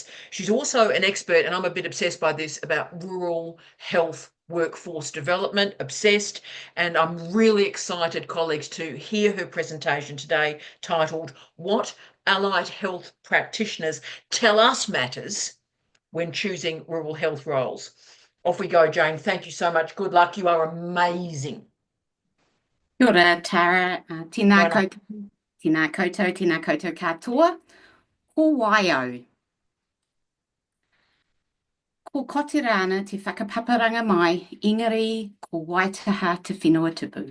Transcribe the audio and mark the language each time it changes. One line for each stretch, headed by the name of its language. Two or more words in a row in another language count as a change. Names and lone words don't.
English: She's also an expert, and I'm a bit obsessed by this, about rural health workforce development, obsessed, and I'm really excited, colleagues, to hear her presentation today titled What Allied Health Practitioners Tell Us Matters When Choosing Rural Health Roles. Off we go, Jane. Thank you so much. Good luck. You are amazing.
Māori: Kia ora, Tara. Tēnā Moana. koutou, tēnā koutou katoa. Ko waio. Ko koti rāna te whakapaparanga mai, engari ko waitaha te whenua tupu.